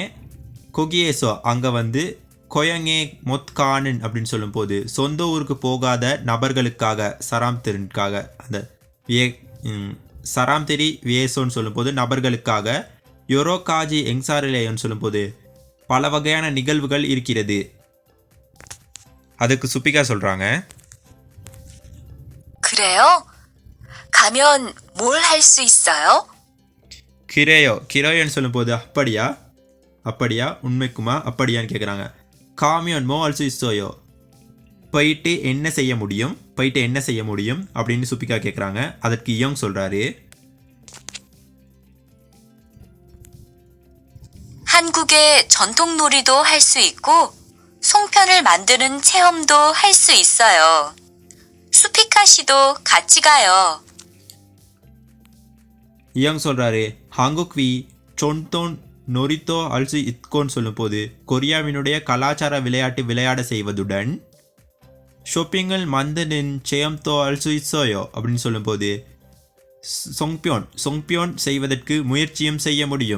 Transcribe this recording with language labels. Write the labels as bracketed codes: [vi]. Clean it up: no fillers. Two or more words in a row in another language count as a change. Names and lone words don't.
[ta] கொகியேசோ அங்கே [ko] 고향에 못 가는 [ta] அப்படின்னு சொல்லும்போது சொந்த ஊருக்கு போகாத நபர்களுக்காக சராம்திரனுக்காக அந்த [ko] 사람들을 위해서 [ta] சொல்லும்போது நபர்களுக்காக [ko] 여러 가지 행사를 해요 [ta] சொல்லும்போது பல வகையான நிகழ்வுகள் இருக்கிறது. அதுக்கு சுபிகா சொல்கிறாங்க [ko] 그래요? 가면 뭘 할 수 있어요? [ta] கிரோயோன்னு சொல்லும்போது அப்படியா உண்மைக்குமா அப்படியான்னு கேட்குறாங்க. [ko] 가면 뭘 할 수 있어요 [ta] போயிட்டு என்ன செய்ய முடியும் அப்படின்னு சுபிகா கேட்குறாங்க. அதற்கு இயோங் சொல்கிறாரு [ko] 한국의 전통 놀이도 할 수 있고 송편을 만드는 체험도 할 수 있어요. 수피카 씨도 같이 가요. [ta] இயோங் சொல்கிறாரு [ko] 한국의 전통 놀이도 할 수 있고 [ta] சொல்லும்போது கொரியாவினுடைய கலாச்சார விளையாட்டு விளையாட செய்வதுடன் [ko] 송편을 만드는 체험도 할 수 있어요 [ta] அப்படின்னு சொல்லும்போது சொங்பியோன் செய்வதற்கு முயற்சியும் செய்ய முடியும்.